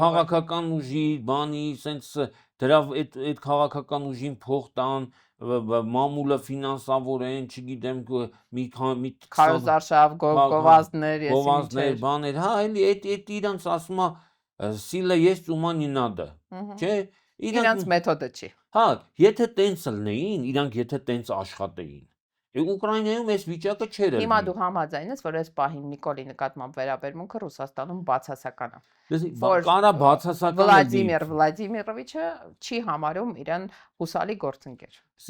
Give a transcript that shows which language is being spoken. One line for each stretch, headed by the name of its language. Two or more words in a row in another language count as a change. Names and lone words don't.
Armenian: քաղաքական ուժի բանի, սենց դրա այդ քաղաքական ուժին փող տան, մամուլը ֆինանսավորեն, չգիտեմ, մի քարոզարշավ, գովազդներ, բաներ, հա, էլի այդ իրանց ասում է
Russian: силы есть ума не надо,
Armenian: չէ, իրանց մեթոդը չի։ Հա, եթե տենց լնեին, իրանք եթե տենց աշխատեին, Ուկրաինայում այս վիճակը չէր եղել։ Հիմա դու համաձայն ես, որ այս պահին Նիկոլի նկատմամբ վերաբերմունքը Ռուսաստանում բացասական է։ Կարա բացասական Վլադիմիր Վլադիմիրովիչը չի համարում իրեն հուսալի գործընկեր։